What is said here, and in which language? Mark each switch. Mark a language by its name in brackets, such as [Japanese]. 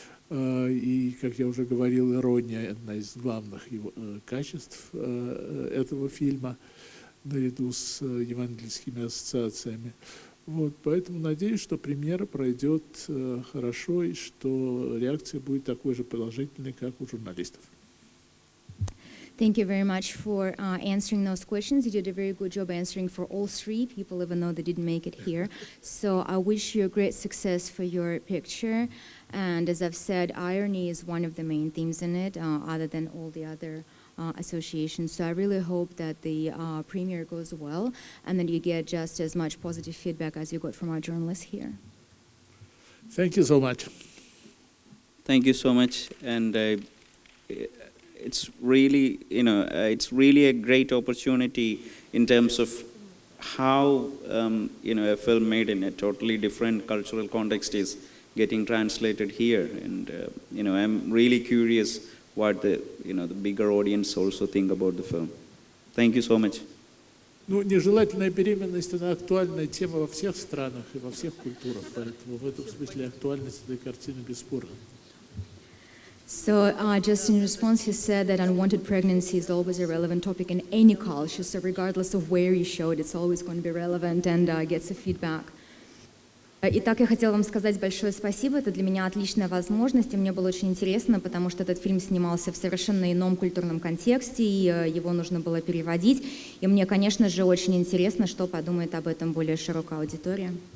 [Russian] И, как я уже говорил, ирония – одна из главных качеств этого фильма, наряду с евангельскими ассоциациями. Поэтому надеюсь, что премьера пройдет хорошо и что реакция будет такой же положительной, как у журналистов. [English] Thank you very much for answering those questions. You did a very good job answering for all 3 people, even though they didn't make it here. So I wish you a great success for your picture. And as I've said, irony is one of the main themes in it, other than all the other associations. So I really hope that the premiere goes well and that you get just as much positive feedback as you got from our journalists here. Thank you so much. Thank you so much. And it's really, it's really a great opportunity in terms of how, a film made in a totally different cultural context is getting translated here. And, I'm really curious what the bigger audience also think about the film. Thank you so much. [Russian] Нежелательная беременность – она актуальная тема во всех странах и во всех культурах, поэтому в этом смысле актуальность этой картины бесспорна. [English] So just in response, he said that unwanted pregnancy is always a relevant topic in any culture. So regardless of where you show it, it's always going to be relevant and gets a feedback. [Russian] Итак, я хотела вам сказать большое спасибо. Это для меня отличная возможность, и мне было очень интересно, потому что этот фильм снимался в совершенно ином культурном контексте, и его нужно было переводить. И мне, конечно же, очень интересно, что подумает об этом более широкая аудитория.